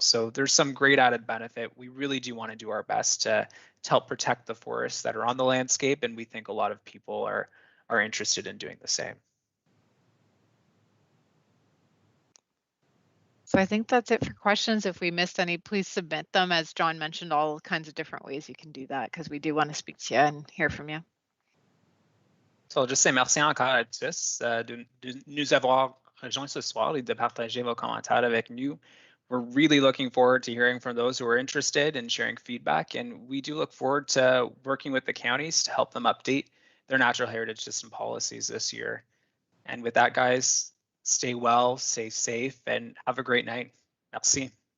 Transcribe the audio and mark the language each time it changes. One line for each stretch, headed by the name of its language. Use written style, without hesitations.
English: So there's some great added benefit. We really do want to do our best to help protect the forests that are on the landscape, and we think a lot of people are interested in doing the same. So I think that's it for questions. If we missed any, please submit them. As John mentioned, all kinds of different ways you can do that, because we do want to speak to you and hear from you. So I'll just say
French: merci encore à tous de nous avoir rejoints ce soir et de partager vos commentaires avec nous.
English: We're really looking forward to hearing from those who are interested and sharing feedback. And we do look forward to working with the counties to help them update their natural heritage system policies this year. And with that, guys, stay well, stay safe, and have a great night.
French: Merci.